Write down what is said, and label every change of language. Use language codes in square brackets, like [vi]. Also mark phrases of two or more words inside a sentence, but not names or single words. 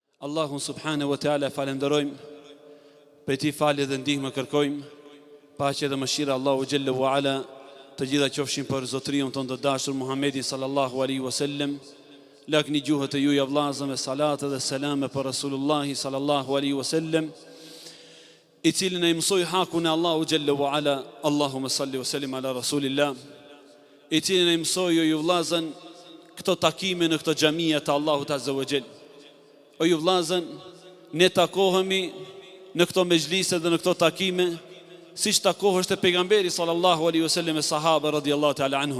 [sq] Allahun [ar] سبحانه وتعالى [sq] falenderojmë, për ti falje dhe ndihmë kërkojmë, paqe dhe mëshira [ar] الله جل وعلا [sq] të gjitha qofshin për zotriun tonë të dashur Muhammedin [ar] صلى الله عليه وسلم. [sq] Lakni gjuhët e juja vllazën me salate dhe selame për [ar] رسول الله صلى الله عليه وسلم, [sq] i cili na mësoi hakun e [ar] الله جل وعلا. اللهم صل وسلم على رسول الله, [sq] i cili na mësoi ju vllazën këto takime në këto xhamia të Allahut [ar] عز وجل. [sq] O ju vllazën, ne takohemi në këto mezhlise dhe në këto takime siç takohesh te pejgamberi [ar] صلى الله عليه وسلم [sq] e sahabe [ar] رضي الله تعالى عنهم.